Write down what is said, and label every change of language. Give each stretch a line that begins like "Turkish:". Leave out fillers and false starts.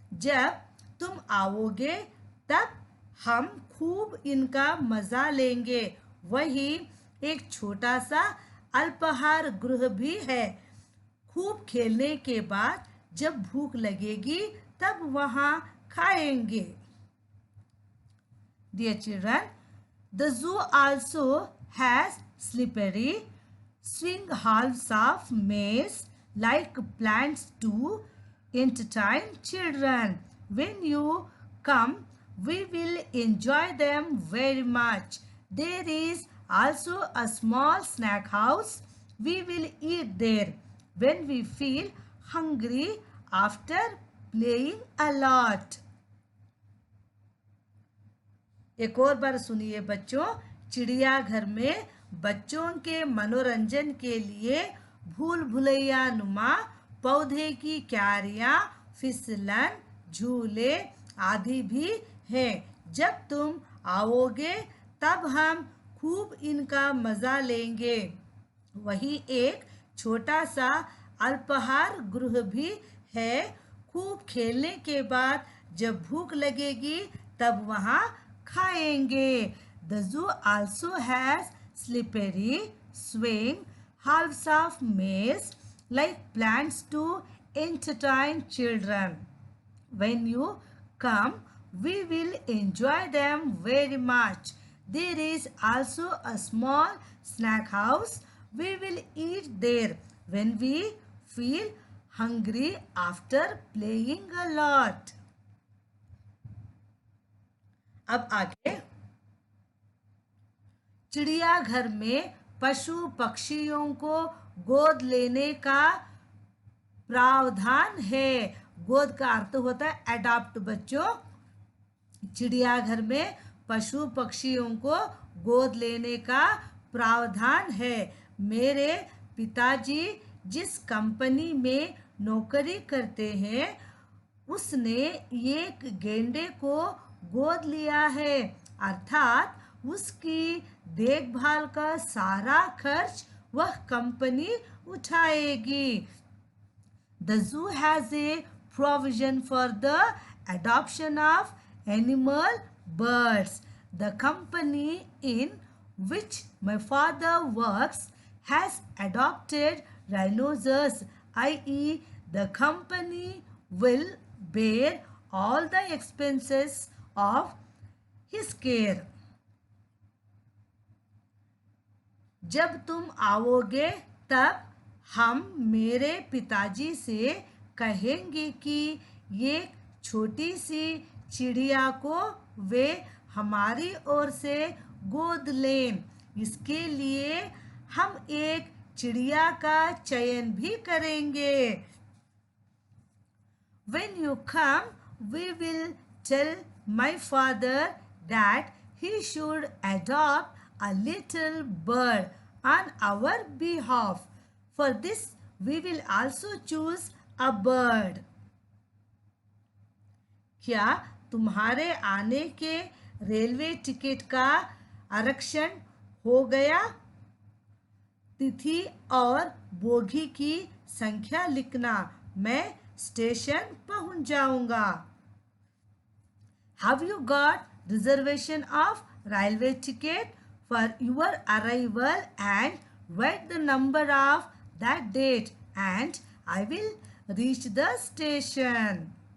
Hindi: जब तुम आओगे तब हम खूब इनका मजा लेंगे। वही एक छोटा सा अल्पाहार गृह भी है। खूब खेलने के बाद जब भूख लगेगी तब वहाँ खाएंगे।
English: Dear children, the zoo also has slippery swing halves of maze like plants to entertain children. When you come, we will enjoy them very much. There is also a small snack house. We will eat there when we feel hungry after playing a lot.
Hindi: एक और बार सुनिए बच्चों। चिड़ियाघर में बच्चों के मनोरंजन के लिए भूल भुलैया नुमा पौधे की क्यारियां, फिसलन, झूले आदि भी हैं। जब तुम आओगे तब हम खूब इनका मजा लेंगे। वही एक छोटा सा अल्पाहार गृह भी है। खूब खेलने के बाद जब भूख लगेगी तब वहाँ खाएंगे।
English: The zoo also has slippery swing halves of maze like plants to entertain children. When you come, we will enjoy them very much. There is also a small snack house. We will eat there when we feel hungry after playing a lot.
Hindi: अब आगे, चिड़ियाघर में पशु पक्षियों को गोद लेने का प्रावधान है। गोद का अर्थ होता है अडॉप्ट बच्चों। चिड़ियाघर में पशु पक्षियों को गोद लेने का प्रावधान है। मेरे पिताजी जिस कंपनी में नौकरी करते हैं उसने एक गेंडे को गोद लिया है, अर्थात उसकी देखभाल का सारा खर्च वह कंपनी उठाएगी।
English: The zoo has a provision for the adoption of animal birds. The company in which my father works has adopted rhinoceros, i.e., the company will bear all the expenses of his care.
Hindi: जब तुम आओगे तब हम मेरे पिताजी से कहेंगे कि ये छोटी सी चिड़िया को वे हमारी ओर से गोद लें। इसके लिए हम एक चिड़िया का चयन भी करेंगे।
English: When you come, we will tell my father that he should adopt a little bird on our behalf. For this, we will also choose a bird.
Hindi: क्या तुम्हारे आने के रेलवे टिकट का आरक्षण हो गया? तिथि और बोगी की संख्या लिखना, मैं स्टेशन पहुंच जाऊंगा।
English: Have you got reservation of railway ticket for your arrival and write the number of that date and I will reach the station.